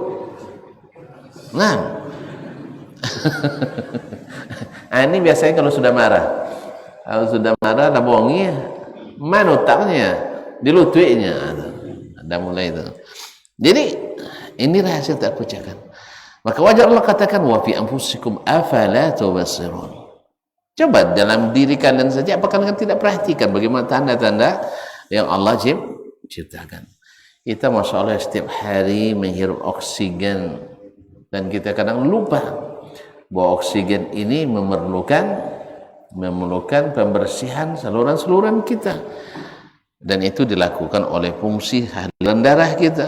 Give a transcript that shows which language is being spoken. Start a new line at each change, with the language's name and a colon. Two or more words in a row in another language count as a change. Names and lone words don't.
Indonesian: Nah, ini biasanya kalau sudah marah. Kalau sudah marah, ada bohongnya, mana otaknya, di lututnya, ada mulai itu. Jadi ini rahasia tak pecahkan. Maka wajar Allah katakan,
Arabic: وفي أنفسكم أفلا تبصرون.
Indonesian: Coba dalam diri kalian saja, apakah kalian tidak perhatikan bagaimana tanda-tanda yang Allah ciptakan? Kita
Arabic: ما شاء الله
Indonesian: setiap hari menghirup oksigen, dan kita kadang lupa bahwa oksigen ini memerlukan pembersihan saluran-saluran kita, dan itu dilakukan oleh fungsi aliran darah kita.